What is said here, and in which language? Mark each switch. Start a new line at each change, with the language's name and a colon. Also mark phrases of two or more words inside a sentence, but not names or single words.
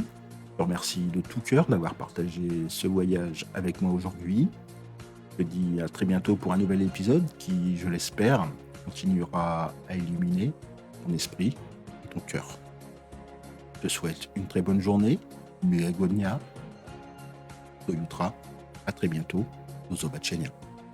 French: Je te remercie de tout cœur d'avoir partagé ce voyage avec moi aujourd'hui. Je te dis à très bientôt pour un nouvel épisode qui, je l'espère, continuera à illuminer ton esprit et ton cœur. Je te souhaite une très bonne journée.
Polish: Miłego dnia. Do jutra.
French: À très bientôt.
Polish: Do zobaczenia.